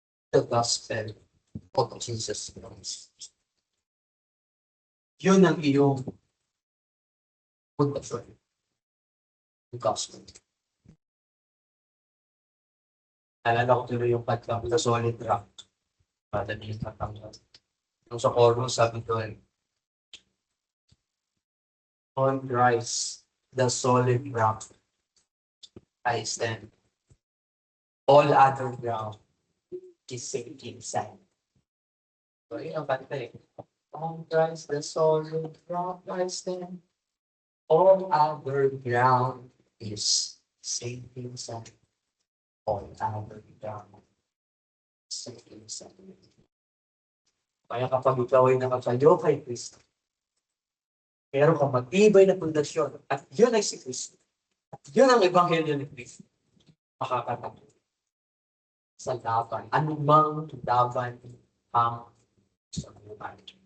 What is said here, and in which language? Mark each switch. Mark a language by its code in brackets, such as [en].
[en] The Gospel of Jesus Christ. [tl] Yun ang iyong pundasyon. [en] The Gospel. [tl] Alala ko tuloy yung kantang The Solid Rock. Madali yung kantang. Nung sa chorus, sabi ko, [en] on Christ, the solid rock, I stand. All other ground is sinking sand. [tl] So, yun ang kanta eh. [en] On Christ, the solid rock, I stand. All other ground is sinking sand. All other ground is sinking sand. [tl] Kaya kapag ikaw ay nakatayo kay Kristo, meron kang matibay na pundasyon at yun ay si Kristo. At yun ang Ebanghelyo ni Kristo. Makakatayo sa laban. Anumang laban ang sa buhay.